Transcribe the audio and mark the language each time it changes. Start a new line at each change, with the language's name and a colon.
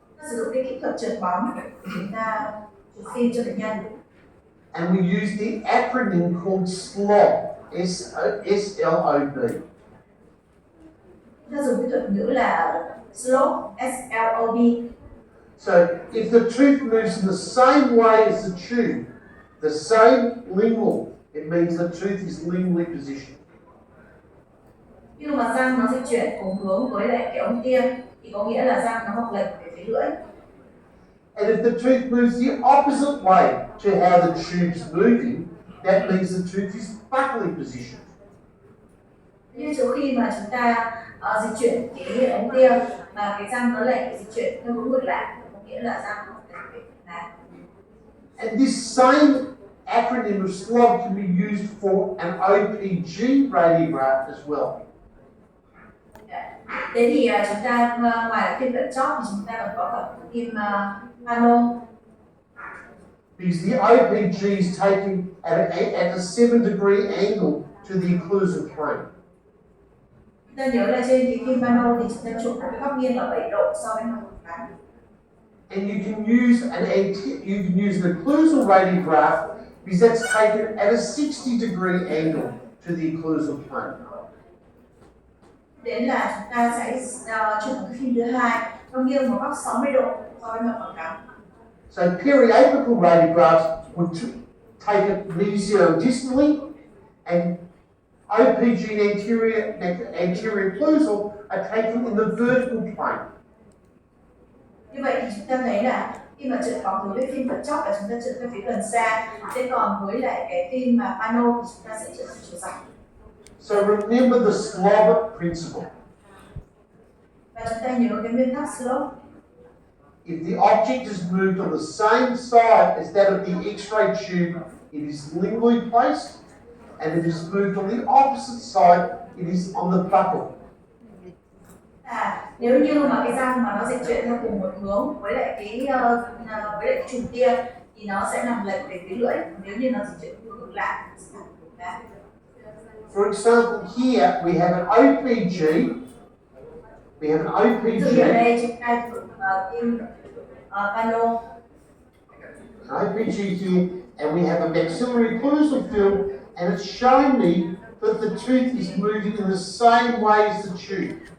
Vietnamese: Sử dụng cái kỹ thuật trượt bóng để chúng ta chụp phim cho bệnh nhân.
English: And we use the acronym called SLOB, S-L-O-B.
Vietnamese: Chúng ta dùng cái thuật ngữ là SLOB, S-L-O-B.
English: So if the tooth moves in the same way as the tube, the same lingual, it means the tooth is lingually positioned.
Vietnamese: Nhưng mà răng nó di chuyển cùng hướng với lại cái ống tiêm thì có nghĩa là răng nó mọc lệch về phía lưỡi.
English: And if the tooth moves the opposite way to how the tube's moving, that means the tooth is buccally positioned.
Vietnamese: Như chỗ khi mà chúng ta di chuyển cái ống tiêm mà cái răng nó lại di chuyển theo hướng ngược lại, có nghĩa là răng nó mọc lệch về này.
English: And this same acronym of SLOB can be used for an OPG radiograph as well.
Vietnamese: Thế thì chúng ta ngoài phim cận chóp thì chúng ta còn có cả phim pano.
English: Because the OPG is taken at a 7-degree angle to the occlusal plane.
Vietnamese: Chúng ta nhớ là trên cái phim pano thì chúng ta chụp một cái góc nghiêng ở 7 độ so với mặt phẳng.
English: And you can use an occlusal radiograph because that's taken at a 60-degree angle to the occlusal plane.
Vietnamese: Đến là chúng ta sẽ chụp một cái phim thứ hai, nó nghiêng một góc 60 độ so với mặt phẳng.
English: So periapical radiographs would take it mesiodistally, and OPG and anterior occlusal are taken in the vertical plane.
Vietnamese: Như vậy thì chúng ta thấy là khi mà trượt bóng với phim cận chóp là chúng ta trượt về phía gần xa, thế còn với lại cái phim mà pano thì chúng ta sẽ trượt về chiều dọc.
English: So remember the SLOB principle.
Vietnamese: Và chúng ta nhớ cái nguyên tắc slope.
English: If the object is moved on the same side as that of the X-ray tube, it is lingually placed, and if it is moved on the opposite side, it is on the buccal.
Vietnamese: Nếu như mà cái răng mà nó dịch chuyển theo cùng một hướng với lại cái chùm tia thì nó sẽ nằm lệch về phía lưỡi. Nếu như nó dịch chuyển theo ngược lại thì sẽ nằm ngược lại.
English: For example, here we have an OPG. We have an OPG.
Vietnamese: Từ ở đây chúng ta dùng phim pano.
English: OPG here, and we have a maxillary occlusal field, and it's showing me that the tooth is moving in the same way as the tube.